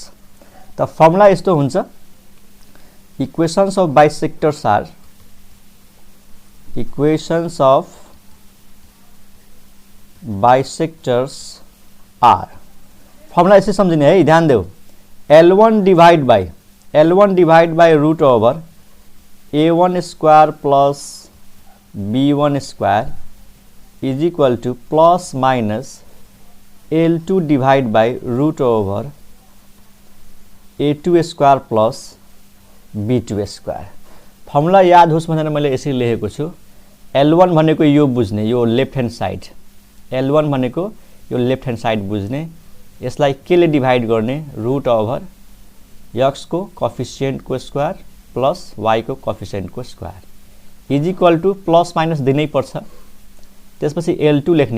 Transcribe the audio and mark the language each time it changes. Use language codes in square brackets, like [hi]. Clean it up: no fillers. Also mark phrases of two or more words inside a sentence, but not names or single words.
[ne] त फर्मुला यस्तो हुन्छ, [en] equations of bisectors are, equations of bisectors are, [ne] फर्मुला यसै सम्झिने है, ध्यान देऊ, [en] L1 divide by root over a1 square plus b1 square is equal to plus minus L2 divide by root over a2 square plus b2 square. [ne] फर्मुला याद होस् भनेर मैले यसरी लेखेको छु। L1 भनेको यो बुझ्ने, यो [en] left hand side, [ne] L1 भनेको यो [en] left hand side [ne] बुझ्ने, यसलाई केले डिवाइड गर्ने, [en] root over x [ne] को कोएफिसिएन्ट को [en] square plus y [ne] को कोएफिसिएन्ट को [en] square is equal to plus minus [ne] दिनै पर्छ, त्यसपछि L2 लेख्ने।